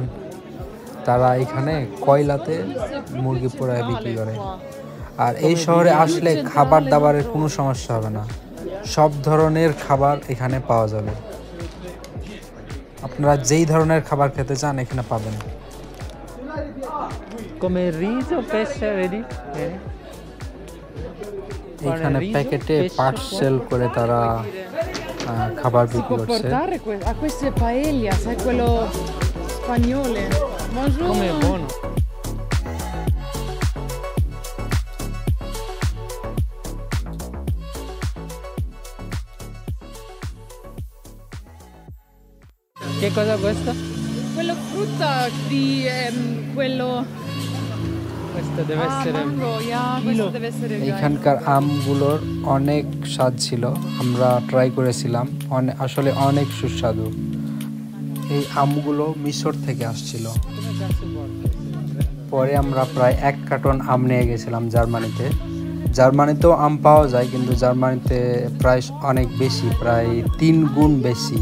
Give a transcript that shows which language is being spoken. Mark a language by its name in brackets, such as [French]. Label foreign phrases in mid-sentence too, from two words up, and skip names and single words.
[Bangla] তারা এখানে কয়লাতে মুরগি পোড়ায় বিক্রি করে। আর এই শহরে আসলে খাবার দাবারের কোনো সমস্যা হবে না, সব ধরনের খাবার এখানে পাওয়া যাবে। আপনারা যেই ধরনের খাবার খেতে চান এখানে পাবেন। [Italian] Come riso, pesce, vedi? [Bangla] এখানে প্যাকেটে পার্সেল করে তারা খাবার [Italian] si [Bangla] বিক্রি [Italian] può [Bangla] করছে। [Italian] portare questo è paella, sai quello spagnolo. [French] Bonjour. [Italian] Come è buono. Che cosa questo? Quello frutta di quello Questo deve essere mango, yeah, questo deve essere geil. [Bangla] এখানকার আমগুলোর অনেক স্বাদ ছিল, আমরা ট্রাই করেছিলাম, আসলে অনেক সুস্বাদু। এই আমগুলো মিশর থেকে আসছিল। পরে আমরা প্রায় 1 কার্টন আম নিয়ে গেছিলাম জার্মানিতে। জার্মানিতেও আম পাওয়া যায়, কিন্তু জার্মানিতে প্রাইস অনেক বেশি, প্রায় 3 গুণ বেশি।